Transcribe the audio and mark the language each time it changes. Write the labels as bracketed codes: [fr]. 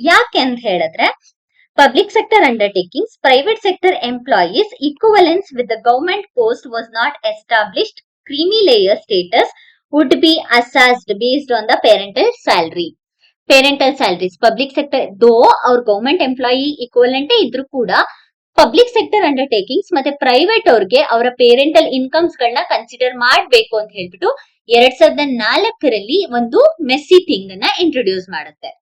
[kn] ಯಾಕೆ ಅಂತ ಹೇಳಿದ್ರೆ, public sector undertakings, private sector employees [en] equivalence with the government post was not established. Creamy layer status would be assessed based on the parental salaries. [kn] Public sector ದೋ ಅವ್ರ government employee equivalent ಇದ್ರು ಕೂಡ public sector undertakings ಮತ್ತೆ private ಅವ್ರಿಗೆ ಅವರ parental incomes ಗಳನ್ನ consider ಮಾಡ್ಬೇಕು ಅಂತ ಹೇಳ್ಬಿಟ್ಟು 2004ರಲ್ಲಿ ಒಂದು ಮೆಸ್ಸಿ ಥಿಂಗ್ ಅನ್ನ ಇಂಟ್ರೊಡ್ಯೂಸ್ ಮಾಡುತ್ತೆ.